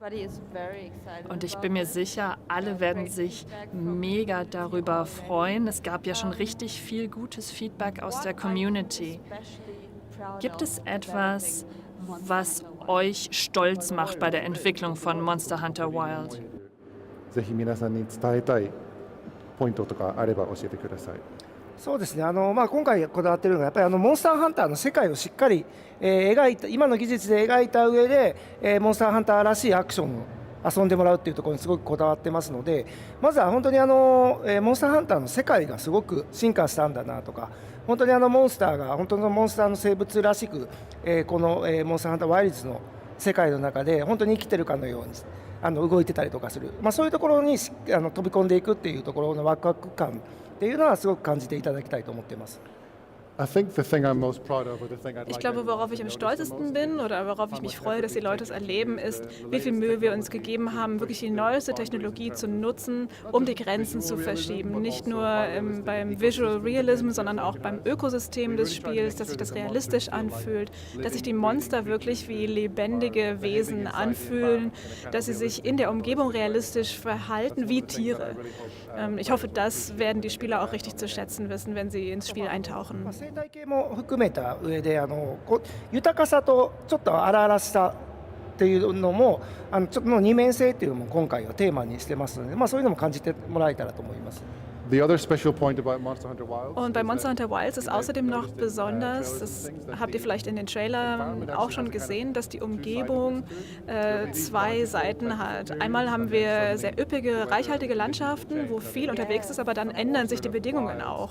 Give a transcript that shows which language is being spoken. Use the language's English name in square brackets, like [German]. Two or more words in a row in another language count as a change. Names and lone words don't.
[German] Und ich bin mir sicher, alle werden sich mega darüber freuen. Es gab ja schon richtig viel gutes Feedback aus der Community. Gibt es etwas, was euch stolz macht bei der Entwicklung von Monster Hunter Wild? [Japanese] ぜひ皆さんに伝えたいポイントとかあれば教えてください。そうですね、今回こだわっているのはやっぱりモンスターハンターの世界をしっかり、描いた今の技術で描いた上で、モンスターハンターらしいアクションを遊んでもらうっていうところにすごくこだわってますので、まずは本当にモンスターハンターの世界がすごく進化したんだなとか、本当にモンスターが本当のモンスターの生物らしく、この、モンスターハンターワイルズの世界の中で本当に生きてるかのように動いてたりとかする、そういうところに飛び込んでいくっていうところのワクワク感っていうのはすごく感じていただきたいと思っています。 [German] Ich glaube, worauf ich am stolzesten bin oder worauf ich mich freue, dass die Leute es erleben, ist, wie viel Mühe wir uns gegeben haben, wirklich die neueste Technologie zu nutzen, um die Grenzen zu verschieben. Nicht nur beim [English] Visual Realism, [German] sondern auch beim Ökosystem des Spiels, dass sich das realistisch anfühlt, dass sich die Monster wirklich wie lebendige Wesen anfühlen, dass sie sich in der Umgebung realistisch verhalten wie Tiere. Ich hoffe, das werden die Spieler auch richtig zu schätzen wissen, wenn sie ins Spiel eintauchen. [Japanese] 生態系も含めた上で豊かさとちょっと荒々しさっていうのもちょっとの二面性っていうのも今回はテーマにしてますので、そういうのも感じてもらえたらと思います。 [German] Und bei Monster Hunter Wilds ist außerdem noch besonders, das habt ihr vielleicht in den Trailern auch schon gesehen, dass die Umgebung zwei Seiten hat. Einmal haben wir sehr üppige, reichhaltige Landschaften, wo viel unterwegs ist, aber dann ändern sich die Bedingungen auch.